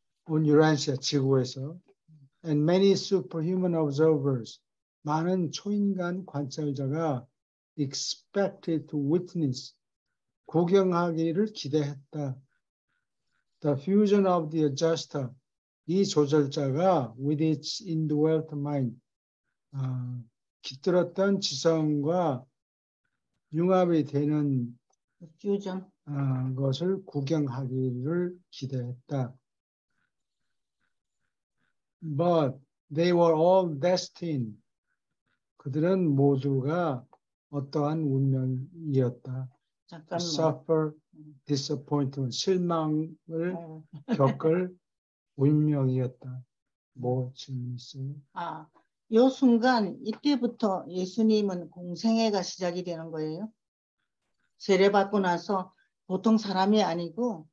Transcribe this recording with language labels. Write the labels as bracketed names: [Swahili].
[English] on [Korean] 유란시아 지구에서 [English] and many superhuman observers [Korean] 많은 초인간 관찰자가 [English] expected to witness [Korean] 구경하기를 기대했다. [English] The fusion of the adjuster [Korean] 이 조절자가 [English] with its indwelt mind [Korean] 깃들었던 지성과 융합이 되는 [English] fusion [Korean] 것을 구경하기를 기대했다. [English] But they were all destined. [Korean] 그들은 모두가 어떠한 운명이었다. 잠깐만. [English] Suffer disappointment. [Korean] 실망을 겪을 운명이었다. 뭐 질문 있어요? 요 순간 이때부터 예수님은 공생애가 시작이 되는 거예요? 세례받고 나서 보통 사람이 아니고